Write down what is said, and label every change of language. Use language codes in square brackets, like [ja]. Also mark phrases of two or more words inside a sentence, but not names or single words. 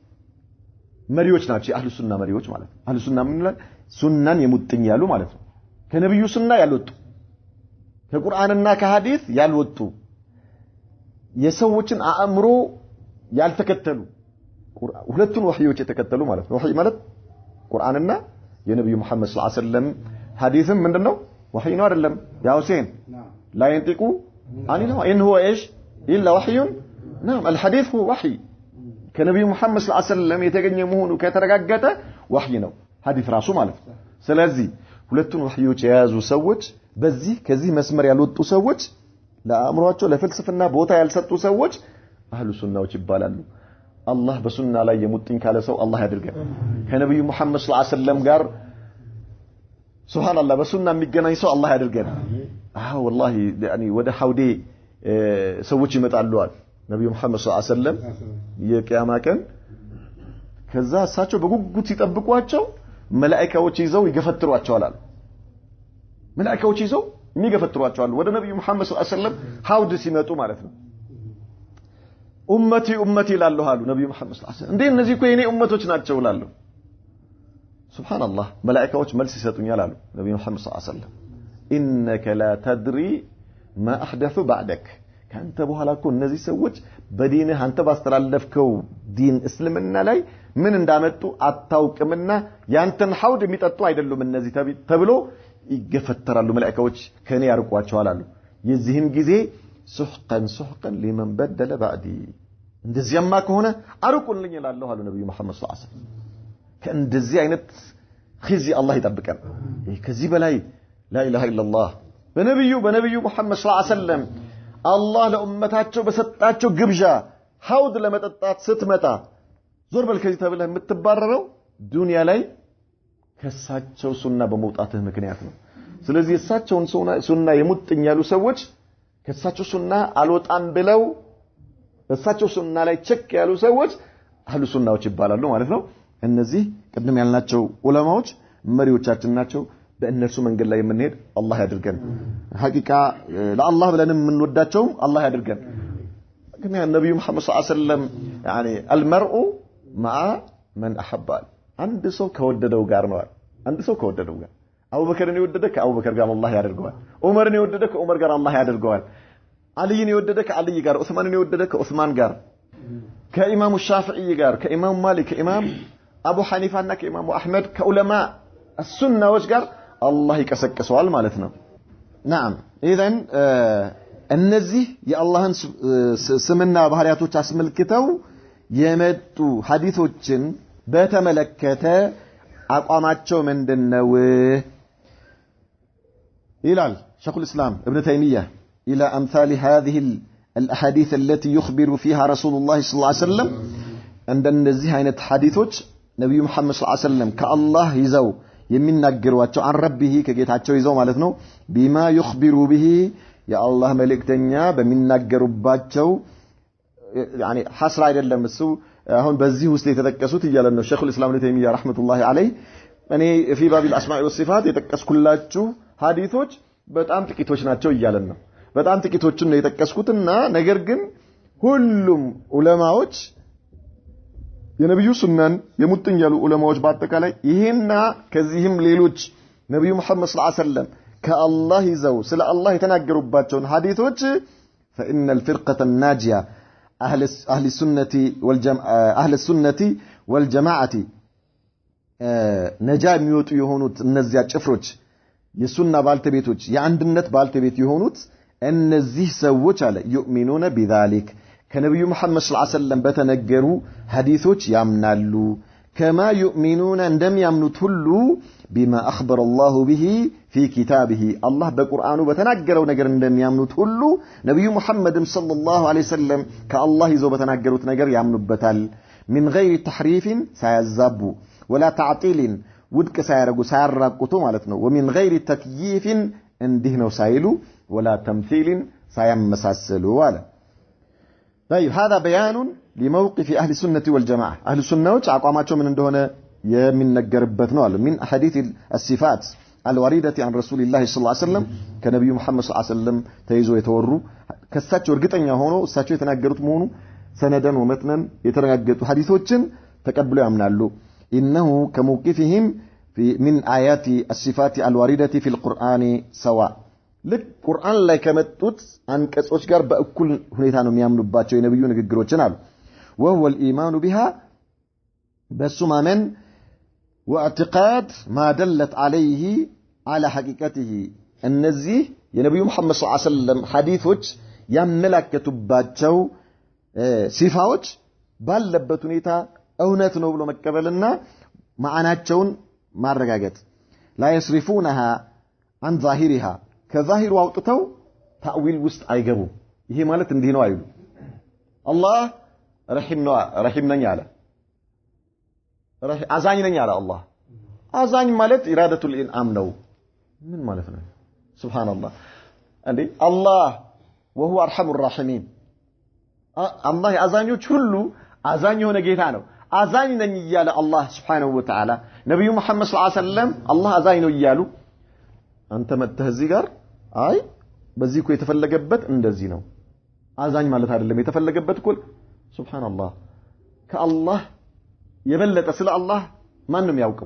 [am] መሪዎች ናቸው የአህሉ ሱና መሪዎች ማለት ነው አህሉ ሱና ምን ይላል ሱናን የሙጥኝ ያሉ ማለት ነው ከነብዩ ሱና ያልወጡ ከቁርአንና ከሐዲስ ያልወጡ የሰዎችን አእምሮ ያልተከተሉ ሁለቱን ወህዮች የተከተሉ ማለት ነው ወህይ ማለት ቁርአንና የነብዩ መሐመድ [ar] صلى الله عليه وسلم [am] ሐዲስም ምንድነው وحي ነው አይደለም ያ ሁሴን [ar] لا ينطق عن الهوى ان هو ايش الا وحي نعم الحديث هو وحي [am] ከነብዩ መሐመድ [ar] صلى الله عليه وسلم [am] የተገኘ መሆኑ ከተረጋገጠ ወህይ ነው ሐዲስ ራሱ ማለት ነው ስለዚህ ሁለቱን ወህዮች የያዙ ሰዎች በዚህ ከዚህ መስመር ያልወጡ ሰዎች ለአእምሮአቸው ለፍልስፍና ቦታ ያልሰጡ ሰዎች አህሉ ሱናዎች ይባላሉ አላህ በሱና ላይ የሙጥኝ ካለ ሰው አላህ ያድርገን ከነብዩ መሐመድ [ar] صلى الله عليه وسلم [am] ጋር [ar] سبحان الله [am] በሱና የሚገናኝ ሰው አላህ ያድርገን [ar] والله يعني [am] ወደ ሐውዴ ሰዎች ይመጣሉ ነብዩ መሐመድ [ar] صلى الله عليه وسلم [am] የቂያማ ቀን ከዛ እሳቸው በጉጉት ሲጠብቋቸው መላእክቶች ይዘው ይገፈትሯቸዋል መላእክቶች ይዘው የሚገፈትሯቸዋል ወደ ነብዩ መሐመድ [ar] صلى الله عليه وسلم [am] ሐውድ ሲመጡ ማለት ነው ኡመቲ ይላሉ ነብዩ መሐመድ [ar] صلى الله عليه وسلم [am] እንዴ እነዚህ እኮ የኔ ኡመቶች ናቸው ይላሉ [ar] سبحان الله ملائكه [am] መልስ ይሰጡኛል አሉ ነብዩ መሐመድ ሰለላሁ [ar] عليه وسلم انك لا تدري ما احدث بعدك [am] ካንተ በኋላ እኮ እነዚህ ሰዎች በዲንህ አንተ ባስተላለፍከው ዲን እስልምና ላይ ምን እንዳመጡ አታውቅምና ያንተን ሐውድ የሚጠጡ አይደሉም እነዚህ ተብሎ ይገፈተራሉ መላእክቶች ከኔ ያርቋቸዋል አሉ የዚህም ጊዜ ሱህቀን [ar] لمن بدل بعدي [am] እንደዚያማ ከሆነ አርቁልኝ ይላል አሉ ነብዩ መሐመድ [ar] صلى الله عليه [am] ወሰለም ከእንደዚህ አይነት ኺዚ አላህ ይጠብቀን ከዚህ በላይ [ar] لا اله الا الله [am] በነብዩ መሐመድ [ar] صلى الله عليه وسلم [am] አላህ ለኡመታቸው በሰጣቸው ግብዣ ሐውድ ለመጠጣት ስትመጣ ዞር በል ከዚህ ተብለህ የምትባረረው ዱንያ ላይ ከሳቸው ሱና በመውጣትህ ምክንያት ነው ስለዚህ እሳቸውን ሱና የሙጥኝ ያሉ ሰዎች ከሳቸው ሱና አልወጣም ብለው እሳቸው ሱና ላይ ቸክ ያሉ ሰዎች አህሉ ሱናዎች ይባላሉ ማለት ነው እነዚህ ቅድም ያልናቸው ዑለማዎች መሪዎቻችን ናቸው በእነርሱ መንገድ ላይ የምንሄድ አላህ ያድርገን ሐቂቃ ለአላህ ብለን የምንወዳቸው አላህ ያድርገን ግን ነብዩ መሐመድ [ar] صلى الله عليه وسلم يعني المرء مع من احب [am] አንድ ሰው ከወደደው ጋር ነው አንድ ሰው ከወደደው ጋር አቡበከርን የወደደ ከአቡበከር ጋር አላህ ያደርገዋል ዑመርን የወደደ ከዑመር ጋር አላህ ያደርገዋል አልይን የወደደ ከአልይ ጋር ዑስማንን የወደደ ከዑስማን ጋር ከኢማሙ ሻፊዒ ጋር ከኢማሙ ማሊክ ከኢማም አቡ ሐኒፋና ከኢማሙ አህመድ ከዑለማ السنዎች ጋር አላህ ይቀሰቅሰዋል ማለት ነው [ar] نعم اذا [am] እነዚህ የአላህን ስምና ባህሪያቶች አስመልክተው የመጡ ሐዲሶችን በተመለከተ አቋማቸው ምንድነው [ar] ይላል شيخ الإسلام ابن تيمية إلى أمثال هذه الأحاديث التي يخبر فيها رسول الله صلى الله عليه وسلم عند النزيه عينة حديثوች ነብዩ መሐመድ ሰለላሁ عليه وسلم [am] ከአላህ ይዘው የሚናገሯቸው [ar] عن ربه [am] ከጌታቸው ይዘው ማለት ነው [ar] بما يخبر به [am] የአላህ መልእክተኛ በሚናገሩባቸው [ar] يعني حصر [am] አይደለም እሱ አሁን በዚህ ውስጥ የተጠቀሱት ይያለን ነው ሼኹ [ar] الإسلام ابن تيمية رحمة الله عليه [am] እኔ [ar] في باب الأسماء والصفات [am] የተጠቀስኩላችሁ ሐዲሶች በጣም ጥቂቶች ናቸው ይያለን ነው በጣም ጥቂቶችን ነው የተጠቀስኩትና ነገር ግን ሁሉም ዑለማዎች የነብዩ ሱናን የሙጥኝ ያሉ ዑለማዎች በአጠቃላይ ይሄና ከዚህም ሌሎች ነብዩ መሐመድ [ar] صلى الله عليه وسلم [am] ከአላህ ይዘው ስለ አላህ የተናገሩባቸውን ሐዲሶች [ar] فإن الفرقة الناجية أهل السنة والجماعة [am] ነጃ የሚወጡ የሆኑት እነዚያ ጭፍሮች የሱና ባልተቤቶች የአንድነት ባልተቤት የሆኑት እነዚህ ሰዎች አለ [ar] يؤمنون بذلك [am] ከነብዩ መሐመድ [ar] صلى الله عليه وسلم [am] በተነገሩ ሐዲሶች ያምናሉ [ar] كما يؤمنون [am] እንደሚያምኑት ሁሉ [ar] بما أخبر الله به في كتابه الله [am] በቁርአኑ በተናገረው ነገር እንደሚያምኑት ሁሉ ነብዩ መሐመድ [ar] صلى الله عليه ወሰለም [am] ከአላህ ይዘው በተናገሩት ነገር ያምኑበታል [ar] من غير تحريف ሳያዛቡ ولا تعطيل [am] ውድቅ ሳያረጉ ሳያራቁቱ ማለት ነው [ar] ومن غير تكييف [am] እንዲህ ነው ሳይሉ [ar] ولا تمثيل [am] ሳያመሳሰሉ አለ [ar] طيب هذا بيان لموقف أهل السنة والجماعة أهل السنة [am] አቋማቸው ምን እንደሆነ የሚነገርበት ነው አለ [ar] من أحاديث الصفات الواردة عن رسول الله صلى الله عليه وسلم كنبي محمد صلى الله عليه وسلم [am] ተይዞ የተወሩ ከሳቸው እርግጠኛ ሆኖ እሳቸው የተናገሩት መሆኑ [ar] سندا ومتنا [am] የተረጋገጡ ሐዲሶችን ተቀብለው ያምናሉ [ar] إنه كموقفهم من آيات الصفات الواردة في القرآن سواء [am] ልክ ቁርአን ላይ ከመጡት አንቀጾች ጋር በእኩል ሁኔታ ነው የሚያምኑባቸው የነብዩ ንግግሮችን አሉ [ar] وهو الإيمان بها بسمامن واعتقاد ما دلت عليه على حقيقته እነዚህ [am] የነብዩ መሐመድ [ar] صلى الله عليه وسلم [am] ሐዲሶች ያመላከቱባቸው ሲፋዎች ባለበት ሁኔታ እውነት ነው ብሎ መቀበልና ማዕናቸውን ማረጋገጥ [ar] لا يصرفونها عن ظاهرها [am] ከዛሂሩ አውጥተው ታዊል ውስጥ አይገቡም ይሄ ማለት እንዲህ ነው አይሉ አላህ ረሂም ነኝ አለ አዛኝ ነኝ አለ አላህ አዛኝ ማለት [ar] إرادة الإنعام [am] ነው ምን ማለት ነው ሱብሃንአላህ እንዴ አላህ [ar] وهو ارحم الراحمين [am] አላህ አዛኞች ሁሉ አዛኝ የሆነ ጌታ ነው አዛኝ ነኝ እያለ አላህ [ar] سبحانه وتعالى [am] ነብዩ መሐመድ [ar] صلى الله عليه [am] ወሰለም አላህ አዛኝ ነው እያሉ አንተ መጥተህ እዚህ ጋር አይ በዚህ እኮ የተፈለገበት እንደዚህ ነው አዛኝ ማለት አይደለም የተፈለገበት እኮ ሱብሃንአላህ ከአላህ የበለጠ ስለ አላህ ማንንም ያውቀው